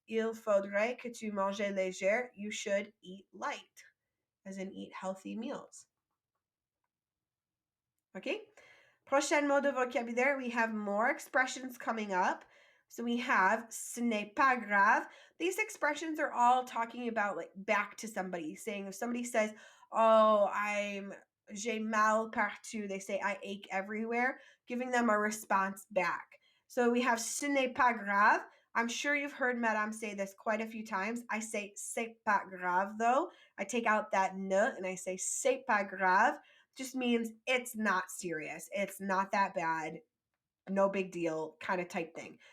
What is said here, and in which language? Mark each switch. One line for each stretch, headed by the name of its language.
French: Il faudrait que tu manges léger.
English: You should eat light, as in eat healthy meals. Okay?
French: Prochain mot de vocabulaire,
English: we have more expressions coming up. So we have
French: ce n'est pas grave.
English: These expressions are all talking about like back to somebody, saying if somebody says,
French: "Oh, j'ai mal partout,"
English: they say I ache everywhere, giving them a response back. So we have
French: ce n'est pas grave.
English: I'm sure you've heard Madame say this quite a few times. I say
French: c'est pas grave
English: though. I take out that ne and I say
French: c'est pas grave.
English: Just means it's not serious. It's not that bad. No big deal kind of type thing.